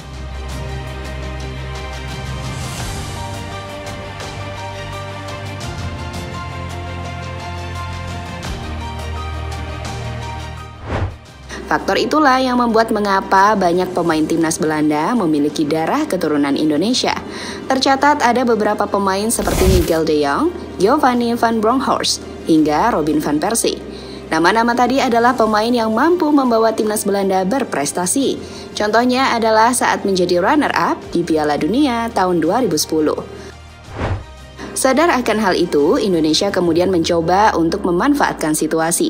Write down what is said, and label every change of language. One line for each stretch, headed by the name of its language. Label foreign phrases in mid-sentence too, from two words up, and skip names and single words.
Indonesian: Faktor itulah yang membuat mengapa banyak pemain timnas Belanda memiliki darah keturunan Indonesia. Tercatat ada beberapa pemain seperti Miguel de Jong, Giovanni van Bronckhorst, hingga Robin van Persie. Nama-nama tadi adalah pemain yang mampu membawa timnas Belanda berprestasi. Contohnya adalah saat menjadi runner-up di Piala Dunia tahun 2010. Sadar akan hal itu, Indonesia kemudian mencoba untuk memanfaatkan situasi.